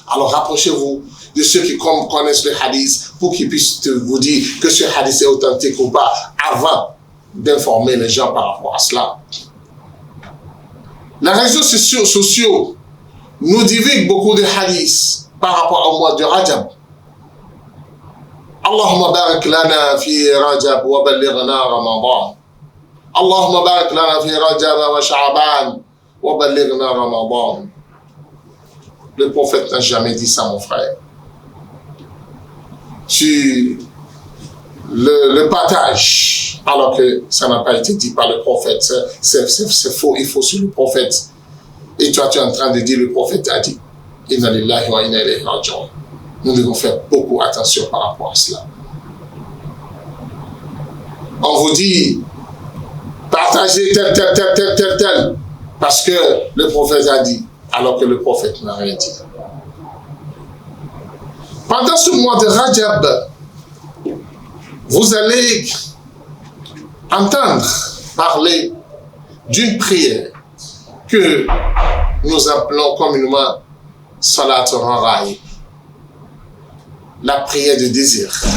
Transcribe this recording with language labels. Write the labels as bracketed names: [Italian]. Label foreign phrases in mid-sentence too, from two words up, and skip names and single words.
[French] Alors rapprochez-vous de ceux qui connaissent le hadith pour qu'ils puissent vous dire que ce hadith est authentique ou pas avant d'informer les gens par rapport à cela. Les réseaux sociaux nous divulguent beaucoup de hadiths par rapport au mois de Rajab. [Arabic] اللهم بارك لنا في رجب وبلغنا رمضان. اللهم بارك لنا في رجب وشعبان وبلغنا رمضان. [French] Le prophète n'a jamais dit ça, mon frère. Tu le partage, alors que ça n'a pas été dit par le prophète. C'est faux, il faut sur le prophète. Et toi, tu es en train de dire le prophète a dit. [Arabic] إنا لله وإنا إليه راجعون. [French] Nous devons faire beaucoup attention par rapport à cela. On vous dit, partagez tel, parce que le prophète a dit, alors que le prophète n'a rien dit. Pendant ce mois de Rajab, vous allez entendre parler d'une prière que nous appelons communément Salat al-Ra'i, la prière de désir.